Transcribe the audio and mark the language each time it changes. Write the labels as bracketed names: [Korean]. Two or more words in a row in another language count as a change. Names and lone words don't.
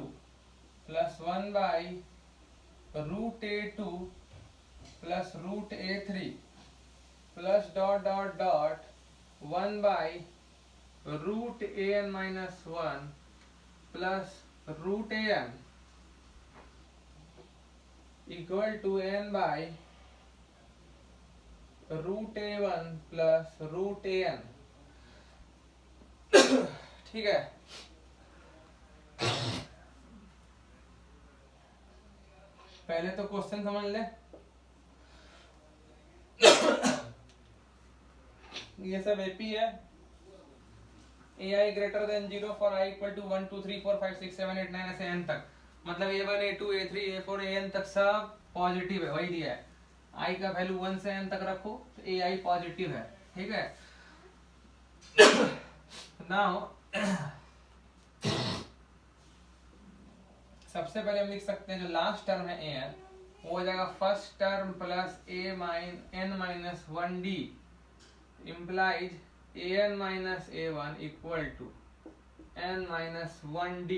[English] plus 1 by root a2 plus root a3 plus dot dot dot 1 by root an minus 1 plus root an equal to n by root a1 plus root an। [Hindi] ठीक है, पहले तो क्वेश्चन समझ ले। ये सब एपी है, [English] ai greater than 0 for i equal to [Hindi] 1 2 3 4 5 6 7 8 9 ऐसे n तक, मतलब a1 a2 a3 a4 an तक सब पॉजिटिव है, वही दिया है। i का वैल्यू 1 से n तक रखो तो ai पॉजिटिव है, ठीक है। नाउ सबसे पहले हम लिख सकते हैं जो [English] last term [Hindi] है an, वो हो जाएगा [English] first term plus a n minus 1d implies an minus a1 equal to n minus 1d.